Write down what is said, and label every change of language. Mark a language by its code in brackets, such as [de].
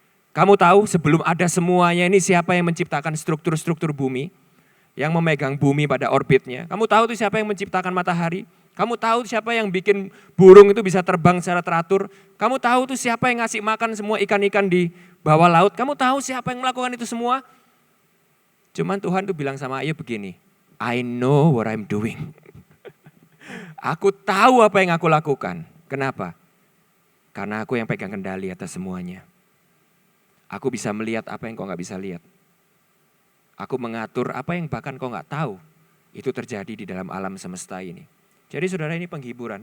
[id] Kamu tahu sebelum ada semuanya ini siapa yang menciptakan struktur-struktur bumi? Yang memegang bumi pada orbitnya. Kamu tahu itu siapa yang menciptakan matahari? Kamu tahu siapa yang bikin burung itu bisa terbang secara teratur? Kamu tahu itu siapa yang ngasih makan semua ikan-ikan di bawah laut? Kamu tahu siapa yang melakukan itu semua? Cuman Tuhan tuh bilang sama Ayub begini, [en] I know what I'm doing. [id] Aku tahu apa yang aku lakukan. Kenapa? Karena aku yang pegang kendali atas semuanya. Aku bisa melihat apa yang kau gak bisa lihat. Aku mengatur apa yang bahkan kau gak tahu. Itu terjadi di dalam alam semesta ini. Jadi saudara ini penghiburan.